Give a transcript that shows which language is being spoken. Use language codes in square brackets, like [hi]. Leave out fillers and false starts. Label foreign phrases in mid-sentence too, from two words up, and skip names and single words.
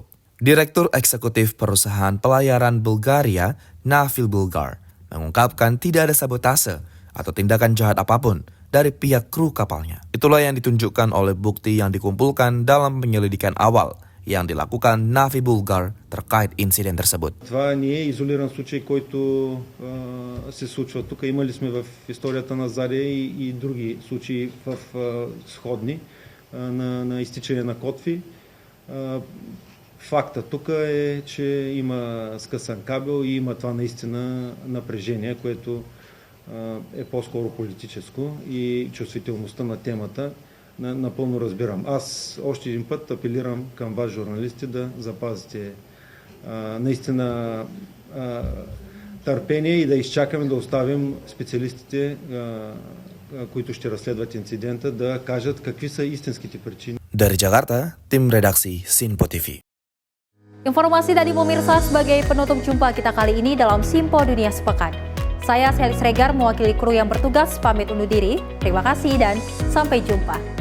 [id] Direktur Eksekutif Perusahaan Pelayaran Bulgaria, Navi Bulgar, mengungkapkan tidak ada sabotase atau tindakan jahat apapun dari pihak kru kapalnya. Itulah yang ditunjukkan oleh bukti yang dikumpulkan dalam penyelidikan awal yang dilakukan Navi Bulgar terkait insiden tersebut. [bg] Това не е изолиран случай, който се случва тук. Имали сме в историята на Заря и други случаи в сходни на изтичане на котви. Факта тук е, че има скъсан кабел и има това наистина напрежение, което е по-скоро политическо и чувствителността на темата напълно разбирам. Аз още един път апелирам към вас, журналисти, да запазите наистина търпение и да изчакаме да оставим специалистите, които ще разследват инцидента, да кажат какви са истинските причини. [id] Dari Jakarta, tim redaksi Sinpo TV. Informasi tadi pemirsa sebagai penutup jumpa kita kali ini dalam Simpo Dunia Sepekan. Saya Sally Sregar mewakili kru yang bertugas pamit undur diri. Terima kasih dan sampai jumpa.